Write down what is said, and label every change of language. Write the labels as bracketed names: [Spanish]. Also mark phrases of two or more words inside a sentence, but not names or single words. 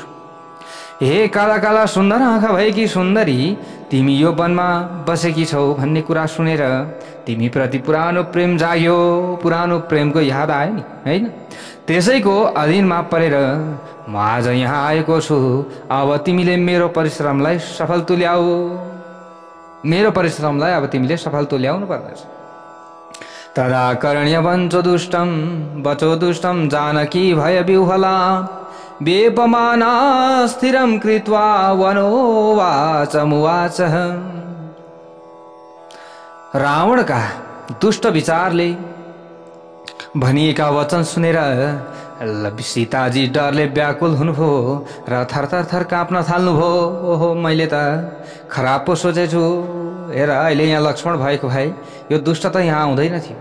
[Nepali] हे काला काला सुन्दर आँखा भएकी सुन्दरी, तिमी यो वनमा बसेकी छौ भन्ने कुरा सुनेर तिमी प्रति पुरानो प्रेम जाग्यो। पुरानो प्रेमको याद आयो नि, होइन? त्यसैको अधीनमा परेर म आज यहाँ आएको छु। अब तिमीले मेरो परिश्रमलाई सफल तुल्याऊ। मेरो परिश्रमलाई अब तिमीले सफल तुल्याउनु पर्दछ। [Sanskrit] तदा कर्ण्य वञ्चो दुष्टम बचो दुष्टम जानकी भय विह्वला वेपमाना स्थिरं कृत्वा वनोवाचमुवाच। [Nepali] रावणका दुष्ट विचारले भनिएका वचन सुनेर सीताजी डरले व्याकुल हुनुभयो र थरथर काँप्न थाल्नुभयो। ओहो, मैले त खराब पो सोचेछु। हेर, अहिले यहाँ लक्ष्मण भएको भए यो दुष्ट त यहाँ आउँदैन थियो।